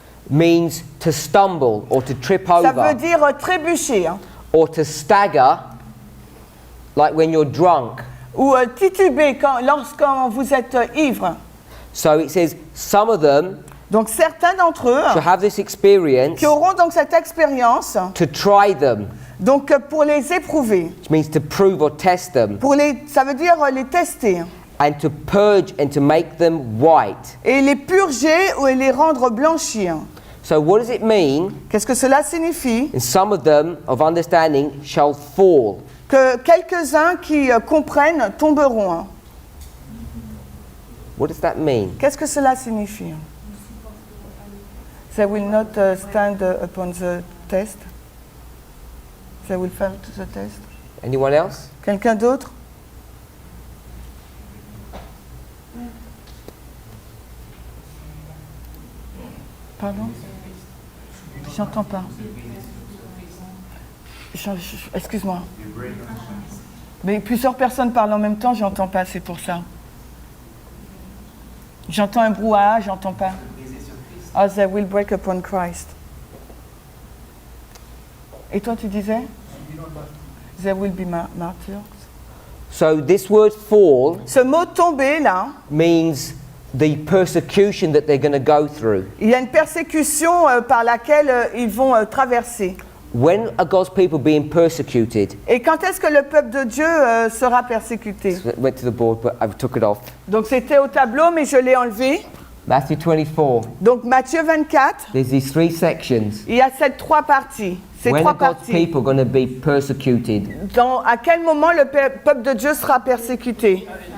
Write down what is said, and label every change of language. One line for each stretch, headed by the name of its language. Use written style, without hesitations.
English: means to stumble or to trip
French: ça veut
English: over
French: dire trébucher,
English: or to stagger, like when you're drunk.
French: ou tituber lorsque vous êtes ivre.
English: So it says some of them
French: Donc certains d'entre
English: shall
French: eux
English: have this experience
French: qui auront donc cette expérience,
English: to try them,
French: donc pour les éprouver,
English: which means to prove or test them,
French: ça veut dire les tester,
English: and to purge and to make them white.
French: et les purger ou les rendre blanchir.
English: So what does it mean?
French: Qu'est-ce que cela signifie?
English: And some of them of understanding shall fall.
French: Que quelques-uns qui comprennent tomberont.
English: What does that mean?
French: Qu'est-ce que cela signifie?
English: They will not stand upon the test. They will fail to the test. Anyone else?
French: Quelqu'un d'autre? Pardon? J'entends pas. Excuse-moi. Mais plusieurs personnes parlent en même temps, j'entends pas, c'est pour ça. J'entends un brouhaha, j'entends pas.
English: Oh, they will break upon Christ.
French: Et toi, tu disais?
English: They will be martyrs. So this word fall
French: Ce mot tomber, là,
English: means the persecution that they're going to go through.
French: il y a une persécution par laquelle ils vont traverser.
English: When are God's people being persecuted?
French: Et quand est-ce que le peuple de Dieu sera persécuté?
English: Went to the board, but I took it off.
French: Donc c'était au tableau, mais je l'ai enlevé.
English: Matthew 24.
French: Donc Matthieu 24,
English: There's these three sections.
French: il y a ces trois parties. Ces
English: When
French: trois
English: are God's
French: parties.
English: people going to be persecuted?
French: À quel moment le peuple de Dieu sera persécuté?